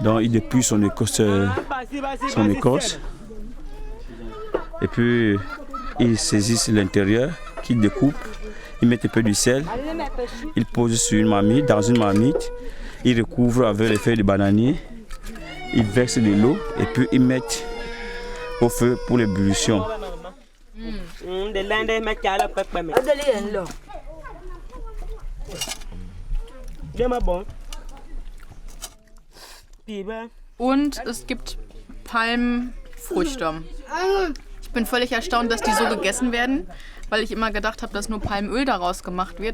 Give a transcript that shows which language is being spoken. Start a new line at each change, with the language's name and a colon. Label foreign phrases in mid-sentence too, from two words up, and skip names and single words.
French: Donc il dépouille son écorce. Et puis il saisit l'intérieur, qu'il découpe, il met un peu du sel, il pose sur une marmite, dans une marmite, il recouvre avec les feuilles de bananier, il verse de l'eau et puis il met au feu pour l'ébullition.
German: Und es gibt Palmfrüchte. Ich bin völlig erstaunt, dass die so gegessen werden, weil ich immer gedacht habe, dass nur Palmöl daraus gemacht wird.